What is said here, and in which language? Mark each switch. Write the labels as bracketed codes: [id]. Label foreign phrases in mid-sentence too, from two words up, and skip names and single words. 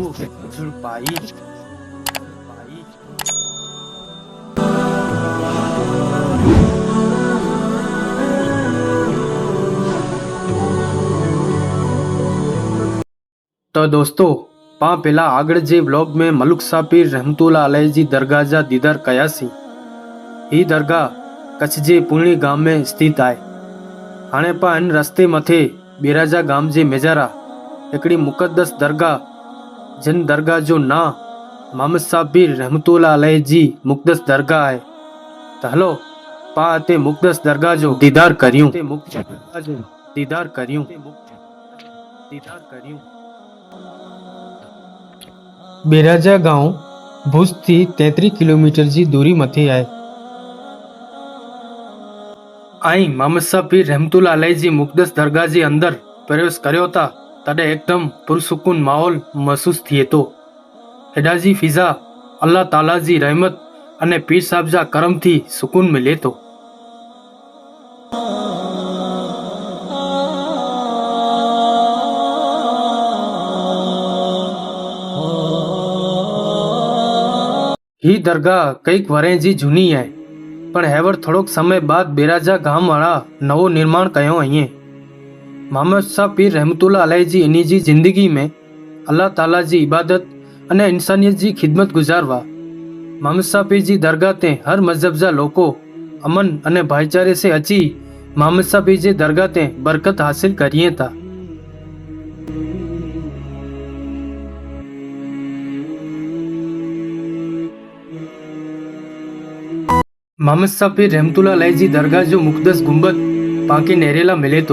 [kfr] तो दोस्तों पा पेला आगळ जे ब्लॉग में मलुक शाह पीर रहमतुल्लाह अलैह जी दरगाह जा दीदार कयासी। ही दरगाह कच्छ जे पुणे गांव में स्थित है। हाणे पा इन रस्ते मथे बिराजा गांव जे मेजारा हिकड़ी मुक़द्दस दरगाह जिन दरगाह जो ना मोहम्मद शाह पीर रहमतुल्लाह अलैह जी मुक़द्दस दरगाह है। तो हलो पा ते मुक़द्दस दरगाह जो दीदार करियूं। बिराजा गांव भुज थी 33 किलोमीटर जी दूरी मथे है। आई मोहम्मद शाह पीर रहमतुल्लाह अलैह जी मुक़द्दस दरगाह जे अंदर प्रवेश कर्यो था तॾहिं एकदम पुरसुकून माहौल महसूस थिए तो। हेॾा जी फिज़ा अल्लाह ताला जी रहमत अने पीर साहब जा करम थी सुकून मिले तो। ही दरगाह कईक वरें जी जूनी है, पर हेवर थोड़ोक समय बाद बिराजा गांव वाला नवो निर्माण कयो अहीं। मोहम्मद शाह पीर रहमतुल्लाह अलैह जी इन्ही जी जिंदगी में अल्लाह ताला जी इबादत अने इंसानियत जी खिदमत गुजारवा। मोहम्मद शाह पीर जी दरगाह ते हर मजहब जा लोको अमन अने भाईचारे से अची मोहम्मद शाह पीर जी दरगाह ते बरकत हासिल करिए था। मोहम्मद शाह पीर रहमतुल्लाह अलैह जी दरगाह जो मुक़द्दस गुंबद पाके नेरेला मिले तो।